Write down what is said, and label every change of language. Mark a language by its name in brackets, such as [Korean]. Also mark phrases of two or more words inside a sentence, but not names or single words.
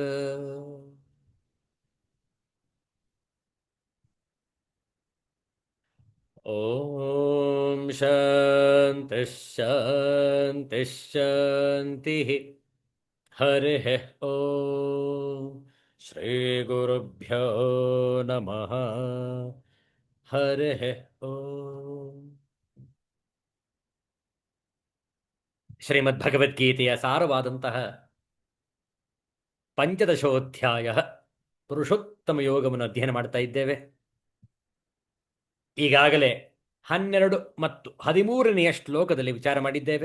[Sanskrit] ॐ शान्तिः शान्तिः शान्तिः हरिः ॐ श्रीगुरुभ्यो नमः हरिः ॐ [Kannada] ಶ್ರೀಮದ್ಭಗವದ್ಗೀತೆಯ ಸಾರವಾದಂತಹ ಪಂಚದಶೋಧ್ಯಾಯ ಪುರುಷೋತ್ತಮ ಯೋಗವನ್ನು ಅಧ್ಯಯನ ಮಾಡ್ತಾ ಇದ್ದೇವೆ. ಈಗಾಗಲೇ 12 ಮತ್ತು 13ನೆಯ ಶ್ಲೋಕದಲ್ಲಿ ವಿಚಾರ ಮಾಡಿದ್ದೇವೆ.